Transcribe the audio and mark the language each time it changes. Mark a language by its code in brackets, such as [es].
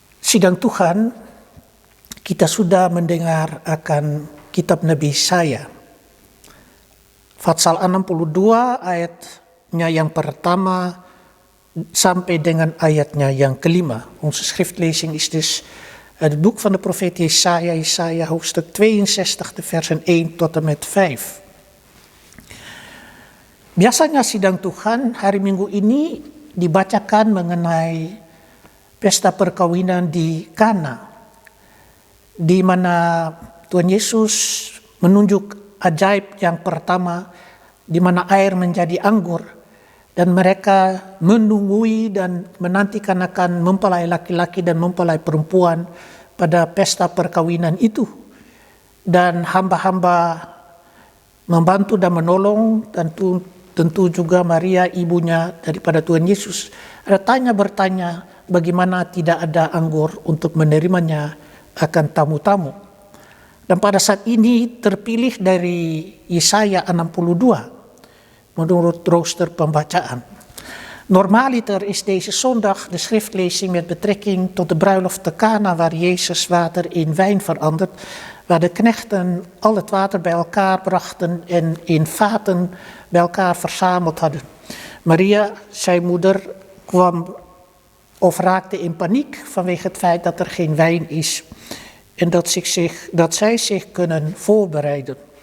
[id] sidang Tuhan, kita sudah mendengar akan kitab Nabi Yesaya. Pasal 62 ayatnya yang pertama sampai dengan ayatnya yang kelima. [nl] Onze schriftlezing is dus het boek van de profeet Jesaja, Jesaja hoofdstuk 62, de versen 1 tot en met 5. [id] Biasanya sidang Tuhan hari Minggu ini dibacakan mengenai pesta perkawinan di Kana, di mana Tuhan Yesus menunjuk ajaib yang pertama, di mana air menjadi anggur, dan mereka menunggui dan menantikan akan mempelai laki-laki dan mempelai perempuan pada pesta perkawinan itu. Dan hamba-hamba membantu dan menolong, dan tentu juga Maria ibunya daripada Tuhan Yesus. Ada bertanya bagaimana tidak ada anggur untuk menerimanya akan tamu-tamu. Dan pada saat ini terpilih dari Yesaya 62 menurut rooster pembacaan. [nl] Normaliter is deze zondag de schriftlezing met betrekking tot de bruiloft te Kana, waar Jezus water in wijn verandert, waar de knechten al het water bij elkaar brachten en in vaten bij elkaar verzameld hadden. Maria, zijn moeder, kwam of raakte in paniek vanwege het feit dat er geen wijn is en dat zij zich kunnen voorbereiden.